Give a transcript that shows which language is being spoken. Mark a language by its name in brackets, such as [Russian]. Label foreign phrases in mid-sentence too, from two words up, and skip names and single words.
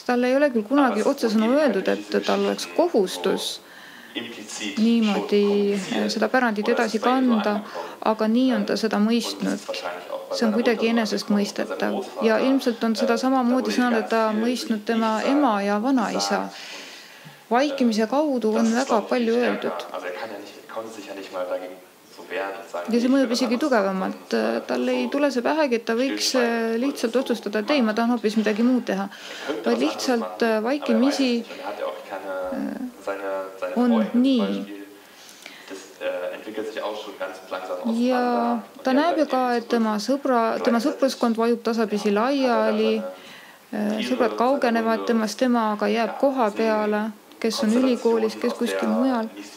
[Estonian] Tal ei ole küll kunagi otsesõnu öeldud, et tal oleks kohustus niimoodi seda pärandit edasi kanda, aga nii on ta seda mõistnud. See on kuidagi enesestmõistetav. Ja ilmselt on seda samamoodi sõnada mõistnud tema ema ja vanaisa. Vaikimise kaudu on väga palju öeldud. [German] konnte sich ja nicht mal dagegen so wehren und sagen, [Estonian] ja see mõjub isegi tugevamalt. Tal ei tule see pähegi, et ta võiks lihtsalt otsustada, et ei, ma tahan hoopis midagi muud teha. Vaid lihtsalt vaikimisi on nii. Ja ta näeb ju ka, et tema sõpruskond vajub tasapisi laiali, sõbrad kaugenevad temast, tema aga jääb koha peale, kes on ülikoolis, kes kuskil mujal.